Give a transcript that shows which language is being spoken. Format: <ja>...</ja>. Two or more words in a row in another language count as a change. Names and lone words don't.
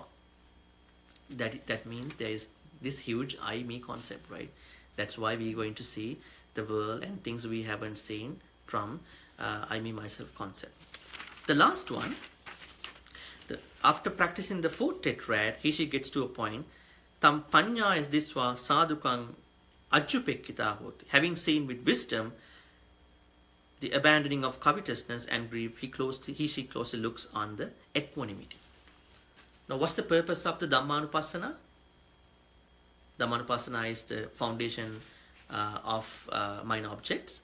<en>That means there is this huge I, me concept, right? That's why we're going to see the world and things we haven't seen from I, me, myself concept. The last one, after practicing the 4th tetrad, she gets to a point,</en> <pi>tam panya is diswa sadhukang ajjupekkita hoti.</pi> <en>Having seen with wisdom the abandoning of covetousness and grief, she closely looks on the equanimity. Now, what's the purpose of the Dhammanupassana? Dhammanupassana is the foundation of mind objects.</en>